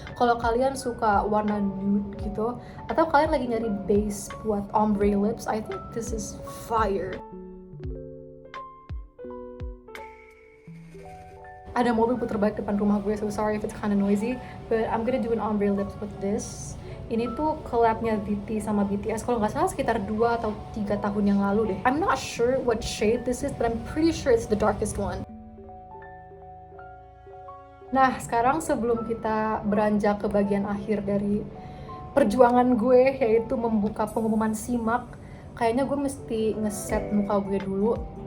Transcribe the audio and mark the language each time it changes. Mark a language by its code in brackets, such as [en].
[id] Kalau kalian suka warna nude gitu, atau kalian lagi nyari base buat ombre lips, [en] I think this is fire. [id] Ada mobil puter balik depan rumah gue, [en] so sorry if it's kind of noisy, but I'm gonna do an ombre lips with this. [id] Ini tuh collabnya VT sama BTS, kalau nggak salah sekitar 2 atau 3 tahun yang lalu deh. [en] I'm not sure what shade this is, but I'm pretty sure it's the darkest one. [id] Nah, sekarang sebelum kita beranjak ke bagian akhir dari perjuangan gue, yaitu membuka pengumuman SIMAK, kayaknya gue mesti ngeset muka gue dulu.